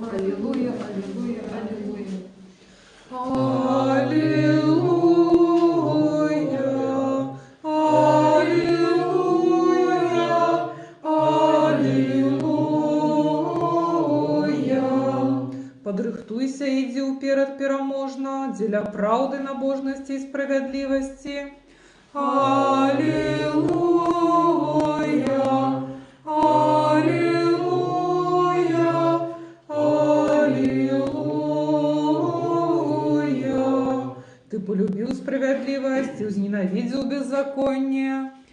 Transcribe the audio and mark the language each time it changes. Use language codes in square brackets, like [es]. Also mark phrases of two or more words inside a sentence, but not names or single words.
[ru] Аллилуйя, аллилуйя, аллилуйя. Аллилуйя, аллилуйя, аллилуйя. [be] Подрыхтуйся, иди уперед пераможна, дзеля праўды, набожнасці і справядлівасці. [ru] Аллилуйя, аллилуйя, аллилуйя. Ты полюбил справедливость и возненавидел беззаконие.